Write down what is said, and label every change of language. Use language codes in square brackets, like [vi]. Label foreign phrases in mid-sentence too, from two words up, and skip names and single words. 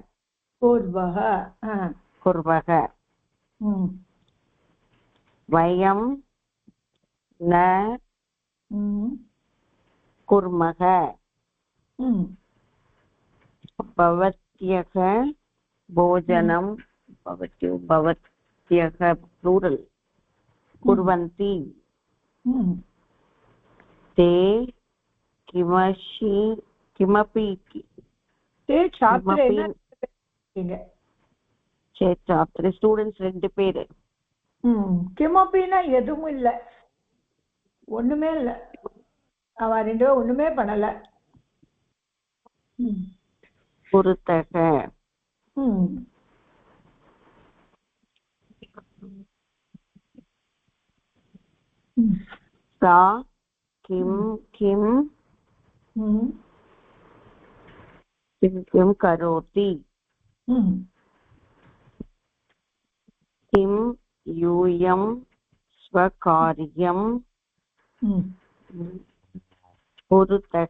[sa] वयं न कुर्मः. भवत्यः भोजनम्. பவத்யக ப்ளூரல். குர்வந்தி. ते किमपि छात्रे स्टूडेंट्स 2 பேரு. [ta] கிமப்பினா எதுவும் இல்ல, ஒண்ணுமே இல்ல. அவ 2 பேரும் ஒண்ணுமே பண்ணல. [sa] குருத்தக. सा किम करोति. किम यूयं स्वकार्यं कुरुतः.